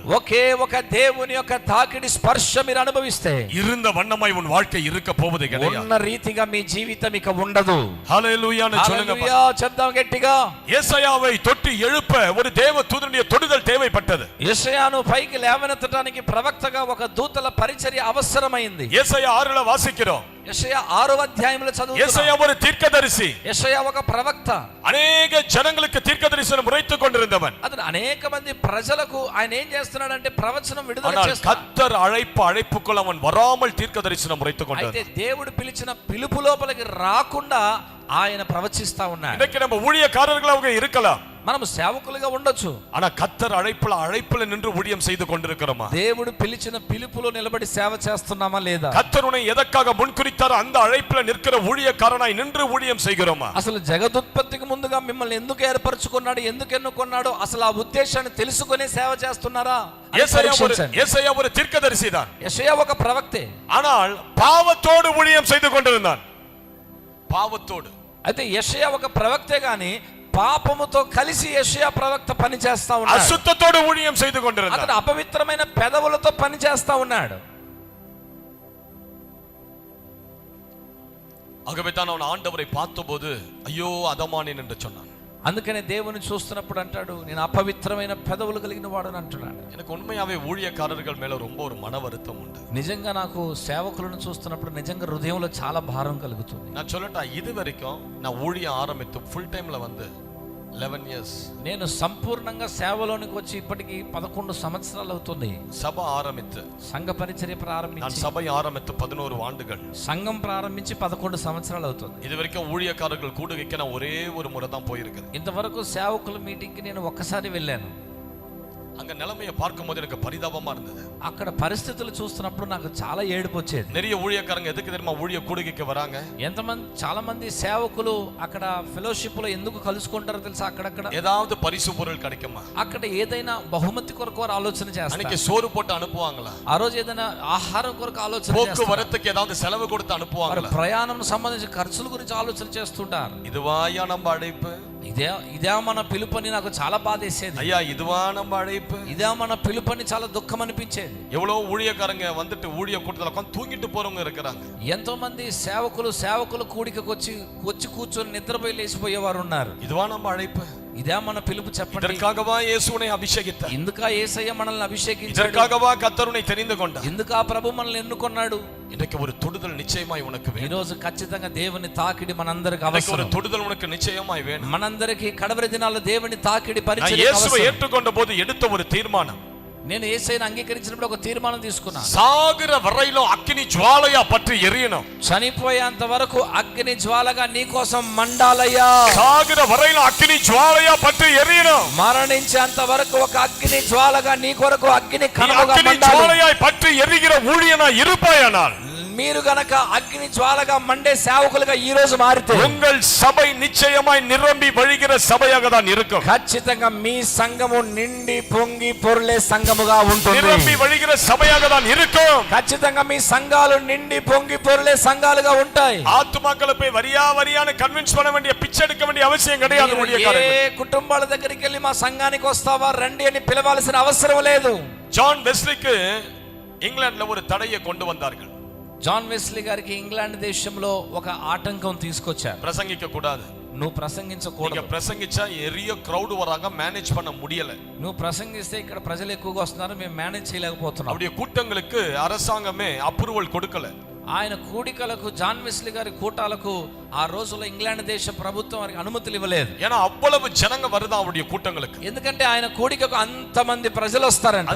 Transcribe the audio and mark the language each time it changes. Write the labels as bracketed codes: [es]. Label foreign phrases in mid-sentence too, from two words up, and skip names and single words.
[te] ఒకే ఒక దేవుని యొక్క తాకిడి స్పర్శ మీరు అనుభవిస్తే [ta] இருந்த வண்ணமாய் உன் வாழ்க்கை இருக்க போவது கிடையாது. [te] ఉన్న రీతిగా మీ జీవితం ఇక ఉండదు. [ta] ஹல்லேலூயான்னு சொல்லுங்க. [te] హల్లెలూయా చెప్దాం గట్టిగా. [ta] యేసయ్యాவை தொட்டி எழுப்ப ஒரு தேவ தூதனுடைய தொடுதல் தேவைப்பட்டது. [te] యెషయాను పైకి లేవనెత్తడానికి ప్రవక్తగా ఒక దూతల పరిచర్య అవసరమైంది. [ta] యేసయ్యా 6ல వాసిக்கிறோம். [te] యెషయా 6వ అధ్యాయంలో చదువుతున్నాం. [ta] యేసయ్యా ஒரு தீர்க்கதரிசி. [te] యెషయా ఒక ప్రవక్త. [ta] அநேக ஜனங்களுக்கு தீர்க்கதரிசனம் உரைத்துக் கொண்டிருந்தவன். [te] అతను అనేక మంది ప్రజలకు ఆయన ఏం చేస్తున్నాడంటే ప్రవచనం విడుదల [ta] ஆனால் [te] చేస్తున్నాడు. [ta] கர்த்தர் அழைப்புக்குள் அவன் வராமல் தீர்க்கதரிசனம் உரைத்துக் கொண்டான். [te] అయితే దేవుడు పిలిచిన పిలుపు లోపలికి రాకుండా ఆయన ప్రవచిస్తా ఉన్నాడు. [ta] இன்னைக்கு நம்ம ஊழியக்காரர்களாக இருக்கலாம், [te] మనం సేవకులుగా ఉండొచ్చు. [ta] ஆனா கர்த்தர் அழைப்புல நின்று ஊழியம் செய்து கொண்டிருக்கிறோமா? [te] దేవుడు పిలిచిన పిలుపులో నిలబడి సేవ చేస్తున్నామా లేదా? [ta] கர்த்தர் உன்னை எதற்காக முன்குறித்தாரோ அந்த அழைப்புல நிற்கிற ஊழியக்காரனாய் நின்று ஊழியம் செய்கிறோமா? [te] అసలు జగదుత్పత్తికి ముందుగా మిమ్మల్ని ఎందుకు ఏర్పరచుకున్నాడు, ఎందుకు ఎన్నుకున్నాడో అసలు ఆ ఉద్దేశాన్ని తెలుసుకునే సేవ చేస్తున్నారా? [ta] యేసయ్యా ஒரு தீர்க்கதரிசி தான். [te] యెషయా ఒక ప్రవక్తే. [ta] ஆனால் பாவத்தோடு ஊழியம் செய்து கொண்டிருந்தான். பாவத்தோடு. [te] అయితే యెషయా ఒక ప్రవక్తే గాని పాపముతో కలిసి యెషయా ప్రవక్త పని చేస్తా ఉన్నాడు. [ta] అశుద్ధతోడు ஊழியம் செய்து கொண்டிருந்தான். [te] అతను అపవిత్రమైన పెదవులతో పని చేస్తా ఉన్నాడు. [ta] ஆகவே தான் அவன் ஆண்டவரை பார்த்தபோது ஐயோ அதமானேன் என்று சொன்னான். [te] అందుకనే దేవుని చూస్తున్నప్పుడు అంటాడు, నేను అపవిత్రమైన పెదవులు కలిగిన వాడని అంటున్నాడు. [ta] எனக்கு உண்மையாவே ஊழியக்காரர்கள் மேல ரொம்ப ஒரு மன வருத்தம் உண்டு. [te] నిజంగా నాకు సేవకులను చూస్తున్నప్పుడు నిజంగా హృదయంలో చాలా భారం కలుగుతుంది. [ta] நான் சொல்லட்டா, இது வரைக்கும் நான் ஊழியம் ஆரம்பித்து [en] full timeல [ta] வந்து 11 years. [te] నేను సంపూర్ణంగా సేవలోనికి వచ్చి ఇప్పటికి 11 సంవత్సరాలు అవుతుంది. [ta] சபை ஆரம்பித்து [te] సంఘ పరిచర్య [ta] நான் [te] ప్రారంభించి [ta] சபை ஆரம்பித்து 11 ஆண்டுகள். [te] సంఘం ప్రారంభించి 11 సంవత్సరాలు అవుతుంది. [ta] இது வரைக்கும் ஊழியக்காரர்கள் கூடுகைக்கு நான் ஒரே ஒரு முறை தான் போயிருக்கிறேன். [te] ఇంతవరకు సేవకుల మీటింగ్ కి నేను ఒక్కసారి వెళ్ళాను. [ta] அங்க நிலைமையை பார்க்கும்போது எனக்கு பரிதாபமா இருந்தது. [te] అక్కడ పరిస్థితులు చూస్తున్నప్పుడు నాకు చాలా ఏడుపు వచ్చేది. [ta] நிறைய ஊழியக்காரங்க எதுக்கு தெரியுமா ஊழிய கூடுகைக்கு வராங்க? [te] చాలా మంది సేవకులు అక్కడ ఫెలోషిప్ లో ఎందుకు కలుసుకుంటారో తెలుసా? అక్కడక్కడ [ta] ஏதாவது பரிசு பொருள் கிடைக்குமா? [te] అక్కడ ఏదైనా బహుమతి కొరకు వారు ఆలోచన చేస్తారు. [ta] அன்னைக்கு சோறு போட்டு அனுப்புவாங்களா? [te] ఆ రోజు ఏదైనా ఆహారం కొరకు ఆలోచన చేస్తారు. [ta] போக்குவரத்துக்கு ஏதாவது செலவு கொடுத்து அனுப்புவாங்களா? [te] ప్రయాణం సంబంధించిన ఖర్చుల గురించి ఆలోచన చేస్తుంటారు. [ta] இதுவாயா நம்ம அழைப்பு? [te] ఇదే మన పిలుపని నాకు చాలా బాధేసేది. [ta] ஐயா இதுவா நம்ம அழைப்பு? [te] ఇదే మన పిలుపని చాలా దుఃఖం అనిపించేది. [ta] எவ்வளவு ஊழியக்காரங்க வந்துட்டு ஊழிய கூட்டத்துல உட்கார்ந்து தூங்கிட்டு போறவங்க இருக்காங்க. [te] ఎంతో మంది సేవకులు కూడికకు వచ్చి కూర్చొని నిద్రపోయి లేచిపోయేవారు ఉన్నారు. [ta] இதுவா நம்ம அழைப்பு? [te] ఇదే మన పిలుపు చెప్పండి. [ta] இதற்காகவா இயேசு உன்னை அபிஷேகித்தார்? [te] ఎందుకా యేసయ్య మనల్ని అభిషేకించాడు? [ta] இதற்காகவா கர்த்தர் உன்னை தெரிந்து கொண்டார்? [te] ఎందుకా ప్రభు మనల్ని ఎన్నుకున్నాడు? [ta] இன்றைக்கு ஒரு தொடுதல் நிச்சயமாய் உனக்கு [te] ఈ [ta] வேணும். [te] రోజు ఖచ్చితంగా దేవుని తాకిడి మనందరికి [ta] இன்றைக்கு ஒரு [te] అవసరం. [ta] தொடுதல் உனக்கு நிச்சயமாய் வேணும். [te] మనందరికి కడవరి దినాల్లో దేవుని తాకిడి [ta] நான் [te] పరిచయం [ta] இயேசுவை [te] అవసరం. [ta] ஏற்றுக்கொண்ட போது எடுத்த ஒரு தீர்மானம், [te] నేను యేసయ్యను అంగీకరించినప్పుడు ఒక తీర్మానం తీసుకున్నా. [ta] சாகிற வரையிலும் அக்கினி ஜுவாலையா பற்றி எரியணும். [te] చనిపోయేంత వరకు అగ్ని జ్వాలగా నీ కోసం మండాలయ్యా. [ta] சாகிற வரையிலும் அக்கினி ஜுவாலையா பற்றி எரியணும். [te] మరణించేంత వరకు ఒక అగ్ని జ్వాలగా నీ కొరకు అగ్ని [ta] நீ [te] కణముగా [ta] அக்கினி [te] మండాలి. [ta] ஜுவாலையாய் பற்றி எரிகிற ஊழியனா இருப்பாயானால், [te] మీరు గనక అగ్ని జ్వాలగా మండే సేవకులుగా ఈ రోజు మారితే [ta] உங்கள் சபை நிச்சயமாய் நிரம்பி வழிகிற சபையாக தான் இருக்கும். [te] ఖచ్చితంగా మీ సంఘము నిండి పొంగి పొర్లే సంఘముగా ఉంటుంది. [ta] நிரம்பி வழிகிற சபையாக தான் இருக்கும். [te] ఖచ్చితంగా మీ సంఘాలు నిండి పొంగి పొర్లే సంఘాలుగా ఉంటాయి. [ta] ஆத்துமாக்களை போய் வரியான கன்வின்ஸ் பண்ண வேண்டிய பிச்சை எடுக்க வேண்டிய அவசியம் கிடையாது. [te] మీరు ఏ కుటుంబాల దగ్గరికి వెళ్ళి మా సంఘానికి వస్తావా రండి అని పిలవాల్సిన అవసరం లేదు. [ta] ஜான் வெஸ்லிக்கு இங்கிலாந்துல ஒரு தடையை கொண்டு வந்தார்கள். [te] జాన్ వెస్లీ గారికి ఇంగ్లాండ్ దేశంలో ఒక ఆటంకం తీసుకొచ్చారు. [ta] பிரசங்கிக்க கூடாது, [te] నువ్వు [ta] நீங்க [te] ప్రసంగించకూడదు. [ta] பிரசங்கிச்சா எரிய கிரௌட் வராங்க, மேனேஜ் பண்ண முடியல. [te] నువ్వు ప్రసంగిస్తే ఇక్కడ ప్రజలు ఎక్కువగా వస్తున్నారు, మేము మేనేజ్ చేయలేకపోతున్నాం. [ta] அவருடைய கூட்டங்களுக்கு அரசாங்கமே அப்ரூவல் கொடுக்கல. [te] ఆయన కూడికలకు జాన్ వెస్లీ గారి కూటాలకు ఆ రోజుల్లో ఇంగ్లాండ్ దేశ ప్రభుత్వం వారికి అనుమతులు ఇవ్వలేదు. [ta] ஏன்னா அவ்வளவு ஜனங்க வருதா அவருடைய கூட்டங்களுக்கு. [te] ఎందుకంటే ఆయన కూడికకు అంతమంది ప్రజలు వస్తారంట.